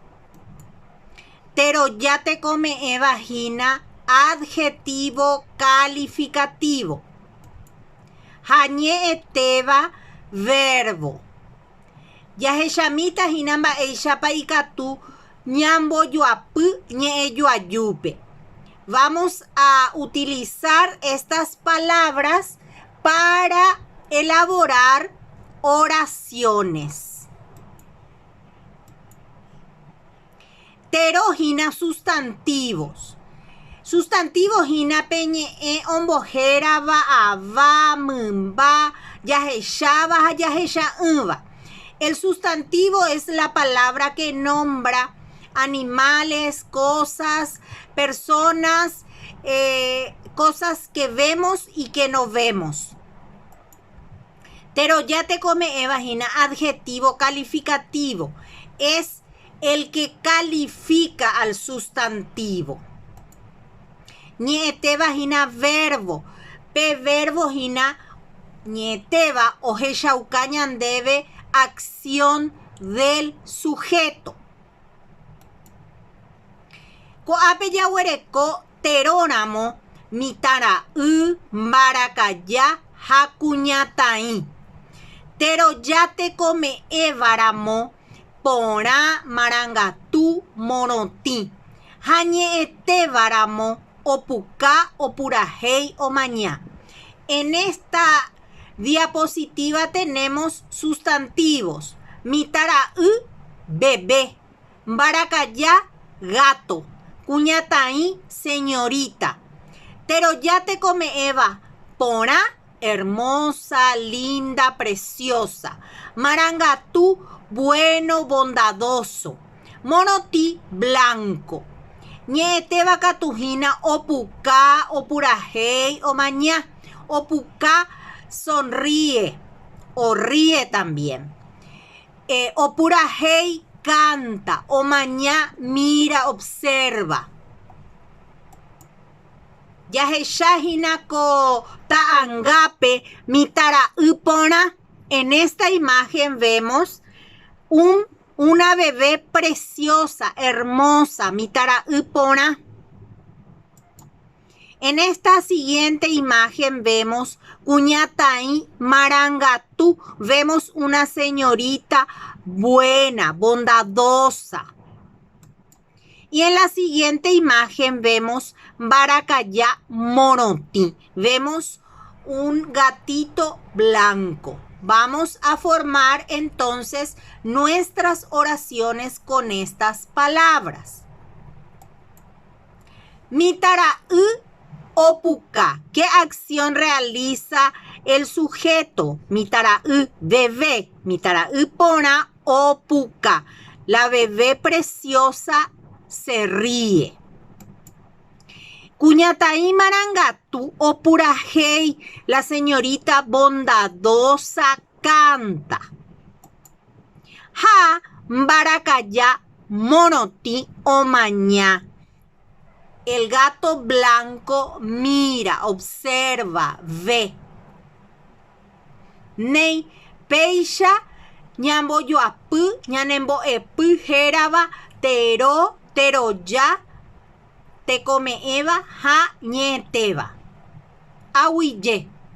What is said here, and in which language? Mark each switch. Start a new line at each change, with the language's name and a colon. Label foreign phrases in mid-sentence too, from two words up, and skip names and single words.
Guarani: Teroja, tekome'ẽva hína
Spanish: adjetivo calificativo.
Guarani: Ha ñe'ẽtéva verbo. Jahechamíta hína mba'éichapa ikatu ñambojoapy ñe'ẽjoajúpe.
Spanish: Vamos a utilizar estas palabras para elaborar oraciones.
Guarani: Tero hína sustantivos. Sustantivos hína peñe'ẽ ombohérava ava, mymba, jahecháva ha jahecha'ỹva.
Spanish: El sustantivo es la palabra que nombra animales, cosas, personas, cosas que vemos y que no vemos.
Guarani: Teroja, tekome'ẽva hína
Spanish: adjetivo calificativo. Es el que califica al sustantivo.
Guarani: Ñe'ẽtéva hína verbo. Pe verbo hína ñe'ẽtéva ohechauka ñandéve
Spanish: acción del sujeto.
Guarani: Ko'ápe jaguereko teróramo mitãra'y, mbarakaja ha kuñataĩ. Teroja, tekome'ẽvaramo porã, marangatu, morotĩ. Ha ñe'ẽtévaramo opuka, opurahéi, omaña.
Spanish: En esta diapositiva tenemos sustantivos.
Guarani: Mitãra'y, bebé. Mbarakaja, gato. Kuñataĩ, señorita. Teroja, tekome'ẽva porã,
Spanish: hermosa, linda, preciosa. Marangatu, bueno, bondadoso.
Guarani: Morotĩ, blanco. Ñe'ẽtéva katu hína opuka, opurahéi, omaña.
Spanish: Opuka sonríe o ríe también. Opurahéi canta, omaña mira, observa.
Guarani: Jahecha hína ko ta'ãngápe mitãra'y porã.
Spanish: En esta imagen vemos una bebé preciosa, hermosa,
Guarani: mitãra'y porã.
Spanish: En esta siguiente imagen vemos
Guarani: kuñataĩ, marangatu.
Spanish: Vemos una señorita buena, bondadosa. Y en la siguiente imagen vemos
Guarani: mbarakaja, morotĩ.
Spanish: Vemos un gatito blanco. Vamos a formar entonces nuestras oraciones con estas palabras.
Guarani: Mitãra'y opuka.
Spanish: ¿Qué acción realiza el sujeto?
Guarani: Mitãra'y, bebé. Mitãra'y porã, opuka.
Spanish: La bebé preciosa se ríe.
Guarani: Kuñataĩ, marangatu, opurahéi.
Spanish: La señorita bondadosa canta.
Guarani: Ha mbarakaja, morotĩ, omaña.
Spanish: El gato blanco mira, observa, ve.
Guarani: Nei péicha ñambojoapy, ñanembo'epy hérava tero, teroja, tekome'ẽva ha ñe'ẽtéva. Aguyje.